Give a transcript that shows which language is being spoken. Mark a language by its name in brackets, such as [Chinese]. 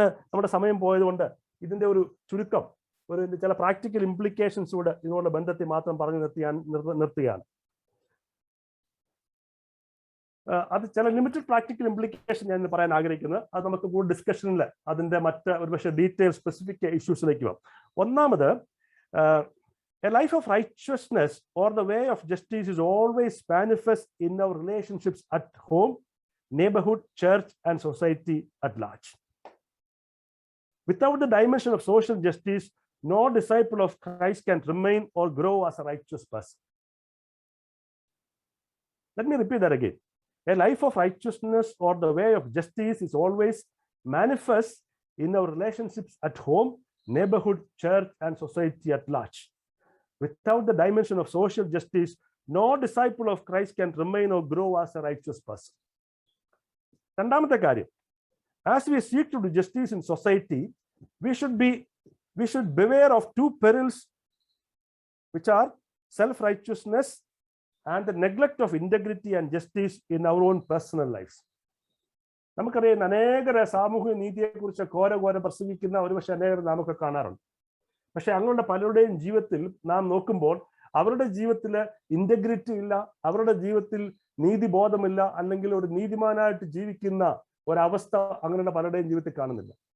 [Malayalam] നമ്മുടെ സമയം പോയതുകൊണ്ട് ഇതിന്റെ ഒരു ചുരുക്കം, ചില പ്രാക്ടിക്കൽ ഇംപ്ലിക്കേഷൻസ് കൂടെ ഇതിനോട് ബന്ധത്തിൽ മാത്രം പറഞ്ഞു നിർത്തുകയാണ്. അത് ചില ലിമിറ്റഡ് പ്രാക്ടിക്കൽ ഇംപ്ലിക്കേഷൻ ഞാൻ പറയാൻ ആഗ്രഹിക്കുന്നത്. അത് നമുക്ക് കൂടുതൽ ഡിസ്കഷനിൽ അതിന്റെ മറ്റ് ഒരുപക്ഷെ ഡീറ്റെയിൽ സ്പെസിഫിക് ഇഷ്യൂസിലേക്ക് പോകാം. ഒന്നാമത്, [English] a life of righteousness or the way of justice is always manifest in our relationships at home, neighborhood, church, and society at large. Without the dimension of social justice, no disciple of Christ can remain or grow as a righteous person. Let me repeat that again. A life of righteousness or the way of justice is always manifest in our relationships at home, neighborhood, church, and society at large. Without the dimension of social justice, no disciple of Christ can remain or grow as a righteous person. [Malayalam] രണ്ടാമത്തെ കാര്യം, [English] as we seek to do justice in society, we should beware of two perils, which are self-righteousness and the neglect of integrity and justice in our own personal lives. [Malayalam] നമുക്കറിയാം, അനേകര സാമൂഹ്യ നീതിയെക്കുറിച്ച് ഘോര പ്രസംഗിക്കുന്ന ഒരുപക്ഷെ അനേകർ നമുക്ക് കാണാറുണ്ട്. പക്ഷെ അങ്ങനെയുള്ള പലരുടെയും ജീവിതത്തിൽ നാം നോക്കുമ്പോൾ അവരുടെ ജീവിതത്തിൽ ഇന്റഗ്രിറ്റി ഇല്ല, അവരുടെ ജീവിതത്തിൽ നീതിബോധമില്ല, അല്ലെങ്കിൽ ഒരു നീതിമാനായിട്ട് ജീവിക്കുന്ന ഒരവസ്ഥ അങ്ങനെയുള്ള പലരുടെയും ജീവിതത്തിൽ കാണുന്നില്ല.